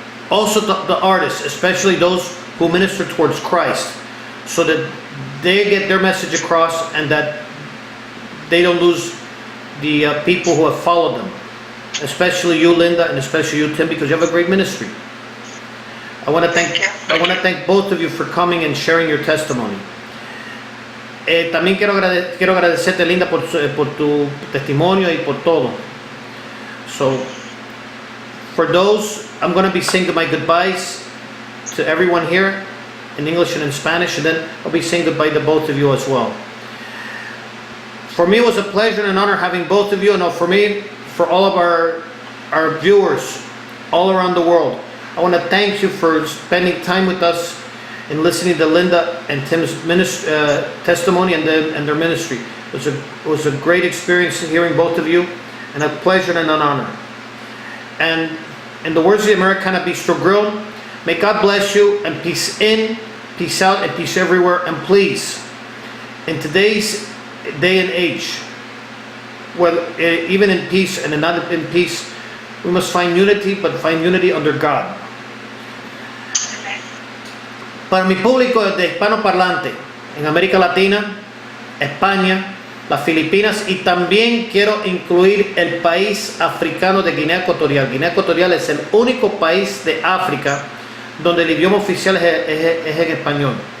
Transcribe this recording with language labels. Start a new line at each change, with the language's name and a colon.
English: Also the artists, especially those who minister towards Christ, so that they get their message across and that they don't lose the people who have followed them. Especially you, Linda, and especially you, Tim, because you have a great ministry. I want to thank both of you for coming and sharing your testimony.
Spanish: También quiero agradecerte, Linda, por tu testimonio y por todo.
English: So, for those, I'm going to be saying my goodbyes to everyone here in English and in Spanish, and then I'll be saying goodbye to both of you as well. For me, it was a pleasure and an honor having both of you, and for me, for all of our viewers all around the world. I want to thank you for spending time with us and listening to Linda and Tim's testimony and their ministry. It was a great experience hearing both of you, and a pleasure and an honor. And in the words of the Americana Bistro Grill, may God bless you, and peace in, peace out, and peace everywhere. And please, in today's day and age, well, even in peace and not in peace, we must find unity, but find unity under God.
Spanish: Para mi público de hispanoparlante en América Latina, España, las Filipinas, y también quiero incluir el país africano de Guinea Ecuatorial. Guinea Ecuatorial es el único país de África donde el idioma oficial es en español.